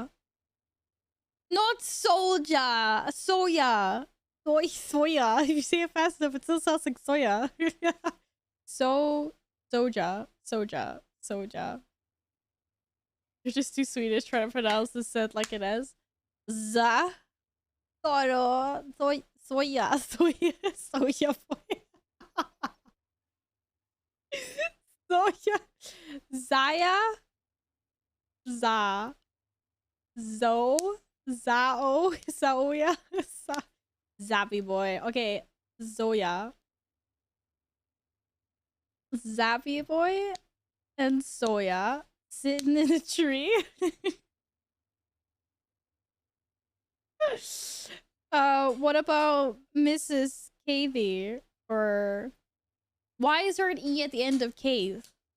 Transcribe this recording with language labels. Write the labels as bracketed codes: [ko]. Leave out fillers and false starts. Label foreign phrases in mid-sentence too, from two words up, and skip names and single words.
[en] Not Soldier. Soya. Soya. If you say it fast enough, it still sounds like soya. Soja. You're just too Swedish trying to pronounce this set like it is. Za. Soya. Soya boy. Soya. Zaya. Za. Zo. Zao. Zaoya. Zappy boy. Okay. Zoya. Zappy boy and Soya sitting in a tree. What about Mrs. Cavey? Or why is there an E at the end of cave?